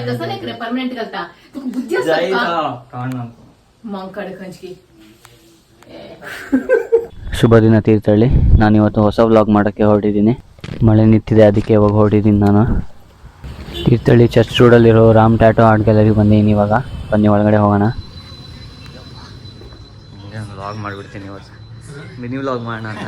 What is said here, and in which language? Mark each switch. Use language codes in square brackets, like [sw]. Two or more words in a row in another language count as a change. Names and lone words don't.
[kok] कसं नाही करे परमनंट घालता तुका बुद्धी असते का मग कडे खंचकी [kn] ಶುಭ ದಿನ ತೀರ್ಥಹಳ್ಳಿ. ನಾನಿವತ್ತು ಹೊಸ ವ್ಲಾಗ್ ಮಾಡೋಕ್ಕೆ ಹೊರಟಿದ್ದೀನಿ. ಮಳೆ ನಿಂತಿದೆ, ಅದಕ್ಕೆ ಇವಾಗ ಹೊರಟಿದ್ದೀನಿ ನಾನು. ತೀರ್ಥಹಳ್ಳಿ ಚರ್ಚ್ ರೋಡಲ್ಲಿರೋ ರಾಮ್ ಟ್ಯಾಟೋ ಆರ್ಟ್ ಗ್ಯಾಲರಿಗೆ ಬಂದಿದ್ದೀನಿ. ಇವಾಗ ಬನ್ನಿ ಒಳಗಡೆ ಹೋಗೋಣ. ಹಂಗೆ ಒಂದು ವ್ಲಾಗ್ ಮಾಡಿಬಿಡ್ತೀನಿ ಇವತ್ತು, ಮಿನಿ ವ್ಲಾಗ್ ಮಾಡೋಣ ಅಂತ.